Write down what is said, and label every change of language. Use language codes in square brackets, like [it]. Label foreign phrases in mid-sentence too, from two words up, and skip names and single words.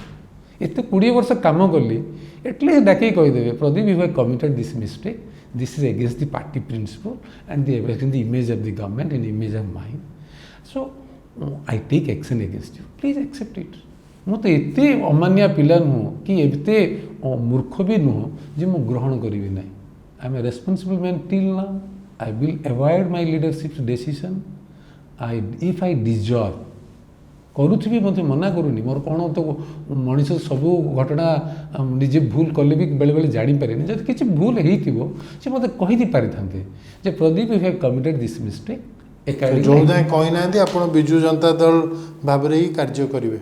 [or] ଏତେ 20 ବର୍ଷ କାମ କଲି, [en] at least [or] ଡାକିକି କହିଦେବେ, [en] Pradeep you have committed this mistake, this is against the party principle and the image of the government and image of mind, so I take action against you, please accept it. [or] ମୁଁ ତ ଏତେ ଅମାନିଆ ପିଲା ନୁହଁ କି ଏତେ ମୂର୍ଖ ବି ନୁହଁ ଯେ ମୁଁ ଗ୍ରହଣ କରିବି ନାହିଁ। [en] I am a responsible man till now. I will avoid my leadership's decision. If I deserve, [or] କରୁଥିବି, ମୋତେ ମନା କରୁନି। ମୋର କ'ଣ ତ ମଣିଷ ସବୁ ଘଟଣା ନିଜେ ଭୁଲ କଲେ ବି ବେଳେବେଳେ ଜାଣିପାରେନି। ଯଦି କିଛି ଭୁଲ ହେଇଥିବ ସେ ମୋତେ କହିଦେଇ ପାରିଥାନ୍ତେ ଯେ ପ୍ରଦୀପ [en] you have committed this mistake. [or] ଯୋଉ ଯାଏଁ କହିନାହାନ୍ତି ଆପଣ ବିଜୁ ଜନତା ଦଳ ଭାବରେ ହିଁ କାର୍ଯ୍ୟ କରିବେ,